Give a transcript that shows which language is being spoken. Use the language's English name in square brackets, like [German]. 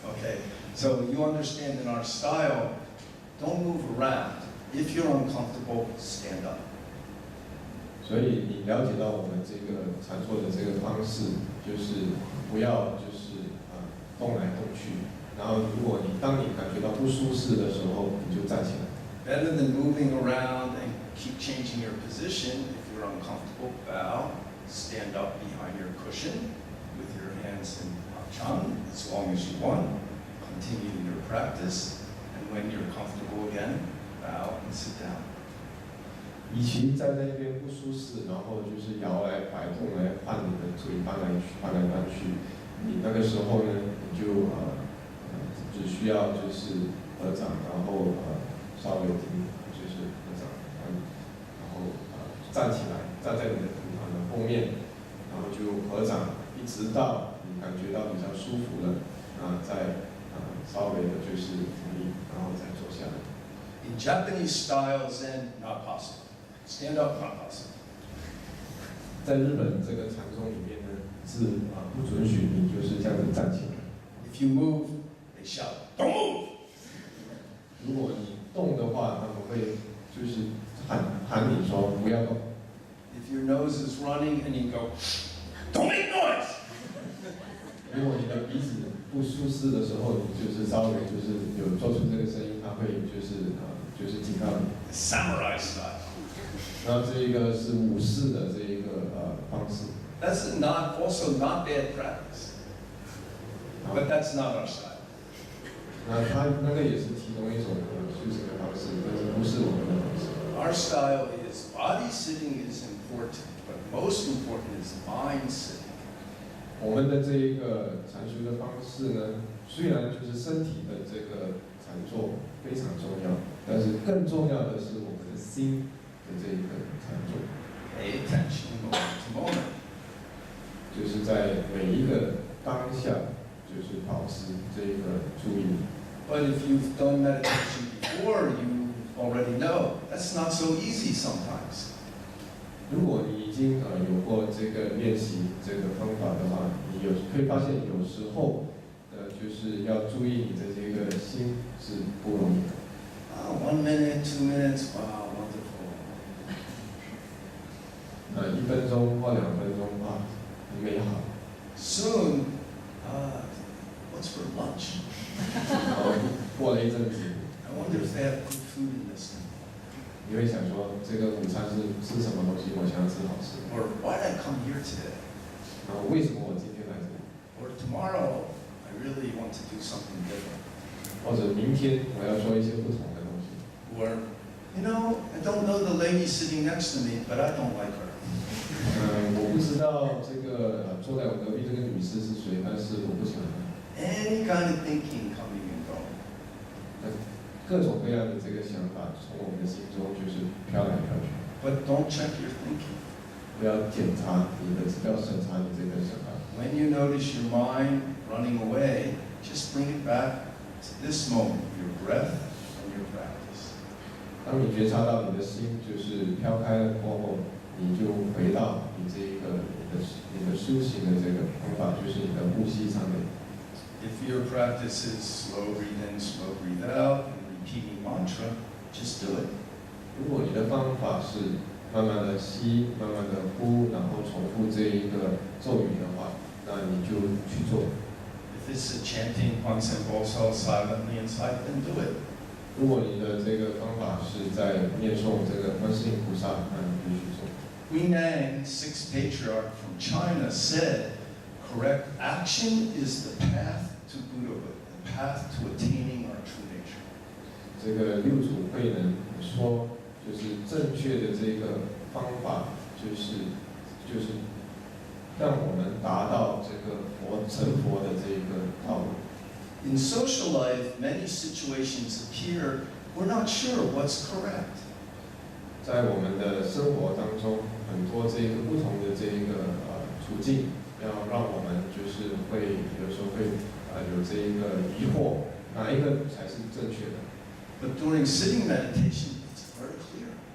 [English] Okay, so you understand in our style, don't move around. If you're uncomfortable, stand up. [Chinese] 所以你了解到我们这个禅坐的这个方式，就是不要就是动来动去，然后当你感觉到不舒适的时候，你就站起来。 [English] Better than moving around and keep changing your position. If you're uncomfortable, bow, stand up behind your cushion with your hands in Chan as long as you want. Continue your practice, and when you're comfortable again, bow and sit down. [Chinese] 与其站在那边不舒适，然后就是摇来摆动来换你的腿搬来搬去，你那个时候呢，你就只需要就是合掌，然后稍微就是合掌，然后站起来，站在你的骨盘的后面，然后就合掌，一直到你感觉到比较舒服了，再稍微的就是停力，然后再坐下来。 [English] In Japanese style Zen, not possible. Stand up, not possible. [Chinese] 在日本这个禅宗里面呢，是不准许你就是这样子站起来。 [English] If you move, they shout, "Don't move!" [Chinese] 如果你动的话，他们会就是喊你说不要动。 [English] If your nose is running and you go, "Don't make noise!" [Chinese] 如果你的鼻子不舒适的时候，你就是稍微就是有做出这个声音，他会就是警告你。 [English] Samurai style. [Chinese] 那这一个是武士的这一个方式。 [English] That's also not bad practice. But that's not our style. [Chinese] 那他那个也是其中一种修行的方式，但是不是我们的方式。 [English] Our style is body sitting is important, but most important is mind sitting. [Chinese] 我们的这一个禅修的方式呢，虽然就是身体的这个禅坐非常重要，但是更重要的是我们的心的这一个禅坐。 [English] Pay attention moment to moment. [Chinese] 就是在每一个当下，就是保持这个注意力。 [English] But if you've done meditation before, you already know that's not so easy sometimes. [Chinese] 如果你已经有过这个练习这个方法的话，你会发现有时候就是要注意你的这个心是不容易的。 [English] 1 minute, 2 minutes, wow, wonderful. [Chinese] 1分钟或2分钟很美好。 [English] Soon, what's for lunch? [Chinese] 然后过了一阵子， [English] I wonder if they have good food in this thing. [Chinese] 你会想说这个午餐是吃什么东西？我想要吃好吃的。 [English] Or why did I come here today? [Chinese] 然后为什么我今天来这里？ [English] Or tomorrow, I really want to do something different. [Chinese] 或者明天我要做一些不同的东西。 [English] Or, I don't know the lady sitting next to me, but I don't like her. [Chinese] 我不知道这个坐在我隔壁这个女士是谁，但是我不喜欢她。 [English] Any kind of thinking coming and going. [Chinese] 各种各样的这个想法从我们的心中就是飘来飘去。 [English] But don't check your thinking. [Chinese] 不要检查你的，不要审查你这个想法。 [English] When you notice your mind running away, just bring it back to this moment, your breath and your practice. [Chinese] 当你觉察到你的心就是飘开了过后，你就回到你这个你的修行的这个方法，就是你的呼吸上面。 [English] If your practice is slow breathe in, slow breathe out, and repeating mantra, just do it. [Chinese] 如果你的方法是慢慢的吸，慢慢的呼，然后重复这一个咒语的话，那你就去做。 [English] If it's a chanting Hansen Bosal silently inside, then do it. [Chinese] 如果你的这个方法是在念诵这个观世音菩萨，那你就去做。 [English] Huineng, sixth patriarch from China, said, correct action is the path to Buddhahood, the path to attaining our true nature. [Chinese] 这个六祖慧能说，就是正确的这个方法，就是让我们达到这个成佛的这个道路。 [English] In social life, many situations appear we're not sure what's correct. [Chinese] 在我们的生活当中，很多这个不同的这个处境，要让我们就是会有时候会有这一个疑惑，哪一个才是正确的。 [English] But during sitting meditation, it's very clear.